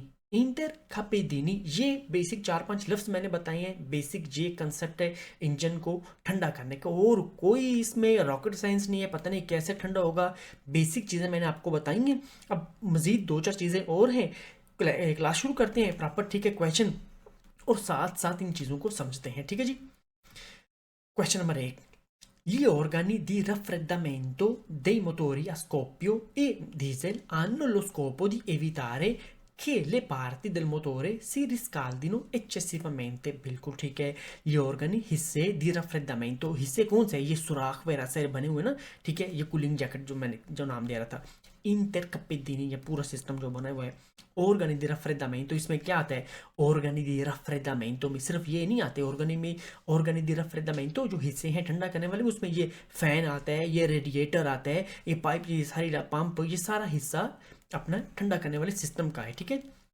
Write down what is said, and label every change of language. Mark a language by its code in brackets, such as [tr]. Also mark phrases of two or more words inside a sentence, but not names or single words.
[ur] انٹرکپیدینی، یہ بیسک 4-5 لفظ میں نے بتائے ہیں، بیسک یہ کنسیپٹ ہے انجن کو ٹھنڈا کرنے کا، اور کوئی اس میں [en] rocket science [ur] نہیں ہے، پتا نہیں کیسے ٹھنڈا ہوگا، بیسک چیزیں میں نے آپ کو بتائی ہیں. اب مزید 2-4 چیزیں اور ہیں، کلاس شروع کرتے ہیں پراپر، ٹھیک ہے، کویسچن، اور ساتھ ساتھ ان چیزوں کو سمجھتے ہیں، ٹھیک ہے جی. [en] question number 1, [it] gli organi di raffreddamento dei motori a scoppio e diesel hanno lo scopo di evitare che le parti del motore si riscaldino eccessivamente। [ur] بالکل ٹھیک ہے. یہ آرگنی حصے [it] di raffreddamento, [ur] حصے کون سے ہے، یہ سوراخ وغیرہ سے بنے ہوئے نا، ٹھیک ہے. یہ [en] cooling jacket [ur] جو میں نے جو نام دے رہا تھا، انٹرکپیدینی، یہ پورا سسٹم جو بنا ہوا ہے. [it] organi di raffreddamento, [ur] ، اس میں کیا آتا ہے, [it] organi di raffreddamento [ur] میں صرف یہ نہیں آتے، آرگنی میں, [it] organi di raffreddamento [ur] جو حصے ہیں ٹھنڈا کرنے والے، اس میں یہ فین آتا ہے، یہ ریڈی ایٹر آتا ہے، یہ پائپ، یہ ساری پمپ، یہ سارا حصہ اپنا ٹھنڈا کرنے والے سسٹم کا ہے، ٹھیک ہے.